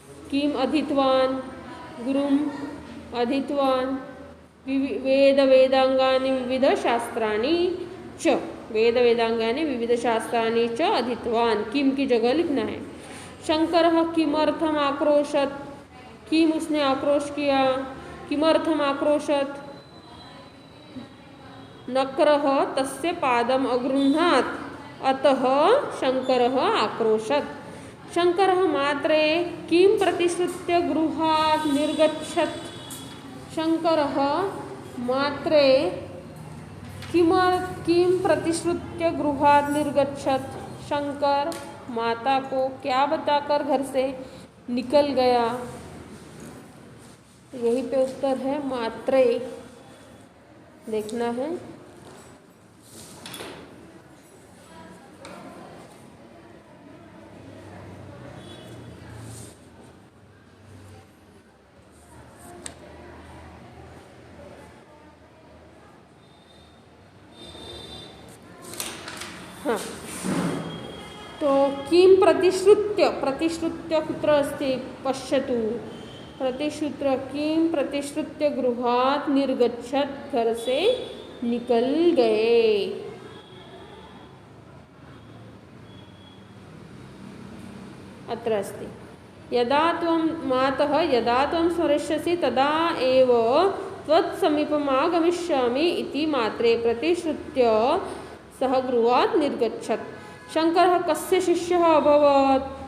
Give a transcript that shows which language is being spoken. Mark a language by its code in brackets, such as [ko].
[sa] किम अधीतवान, गुरुम अधीतवान, वेद वेदांगानि विविध शास्त्राणि च, वेद वेदांगानि विविध शास्त्राणि च अधीतवान, [hi] किम की जगह लिखना है। [sa] शंकरः किमर्थम आक्रोशत, किम [hi] उसने आक्रोश किया, [sa] किमर्थम आक्रोशत। नक्रः तस्य पादम अगृह्णात्, अतः शंकरः आक्रोशत। शंकरः मात्रे किम प्रतिश्रुत्य गृहात् निर्गच्छत्, शंकरः मात्रे किम प्रतिश्रुत्य गृहात् निर्गच्छत्, [hi] शंकर माता को क्या बताकर घर से निकल गया। यही पे उत्तर है, मात्रे देखना है। हाँ, तो [sa] किं प्रतिश्रुत्य कुत्र अस्ति पश्यतु। प्रतिश्रुत्य किं प्रतिश्रुत्य गृहात् निर्गच्छत्, [hi] घर से निकल गए। [sa] अत्र अस्ति यदा त्वं मातः यदा त्वं स्मरिष्यसि तदा एव त्वत्समीपम् आगमिष्यामि इति मात्रे प्रतिश्रुत्य सः गृहात् निर्गच्छत्। शंकरः कस्य शिष्यः अभवत्?